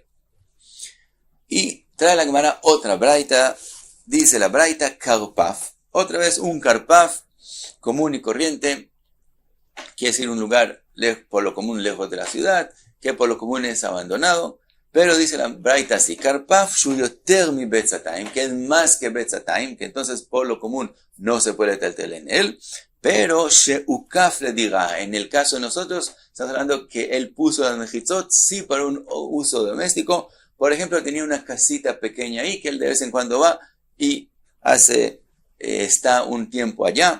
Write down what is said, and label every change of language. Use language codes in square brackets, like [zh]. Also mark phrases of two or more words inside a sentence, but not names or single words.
[es] Y trae la Gemara otra braita, dice la braita karpaf, otra vez un karpaf común y corriente, quiere decir un lugar por lo común lejos de la ciudad, que por lo común es abandonado, pero dice la braita así, [he] karpaf shuyoter mi betzatayim, [es] que es más que betzatayim, que entonces por lo común no se puede taltel en él, pero sheukaf le dirá, en el caso de nosotros, estamos hablando que él puso las mejitzot, sí para un uso doméstico. Por ejemplo, tenía una casita pequeña ahí, que él de vez en cuando va y está un tiempo allá.